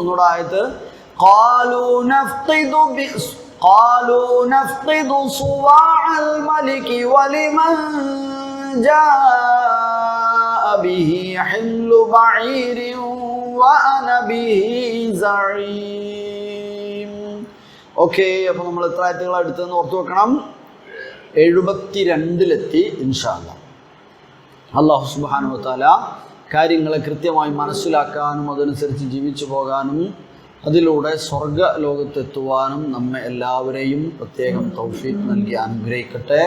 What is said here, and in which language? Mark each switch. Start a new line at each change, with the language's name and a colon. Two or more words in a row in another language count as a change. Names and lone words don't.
Arabic: قالوا نفقد صواع الملك ولمن جاء به حمل بعير وأنا به زعيم.
Malayalam: ഓക്കെ, അപ്പോൾ നമ്മൾ എത്ര ആയത്തുകൾ അടുത്തെന്ന് ഓർത്തു വെക്കണം.
Arabic: 72 إن شاء الله. الله سبحانه وتعالى
Malayalam: കാര്യങ്ങളെ കൃത്യമായി മനസ്സിലാക്കാനും അതനുസരിച്ച് ജീവിച്ചു പോകാനും അതിലൂടെ സ്വർഗ ലോകത്തെത്തുവാനും നമ്മെ എല്ലാവരെയും പ്രത്യേകം തൗഫീഖ് നൽകി അനുഗ്രഹിക്കട്ടെ.